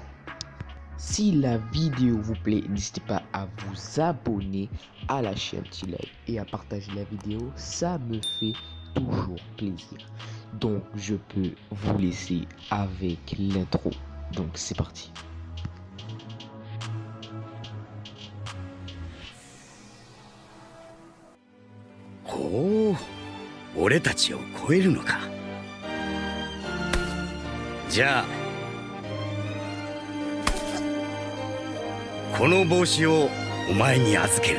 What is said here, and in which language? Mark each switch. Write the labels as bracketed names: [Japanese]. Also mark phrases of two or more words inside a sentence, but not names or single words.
[French] Si la vidéo vous plaît, n'hésitez pas à vous abonner à la chaîne petit like et à partager la vidéo, ça me fait toujours plaisir. Donc je peux vous laisser avec l'intro. Donc c'est parti. [Japanese] Oh, 俺たちを超えるのか。じゃあこの帽子をお前に預ける。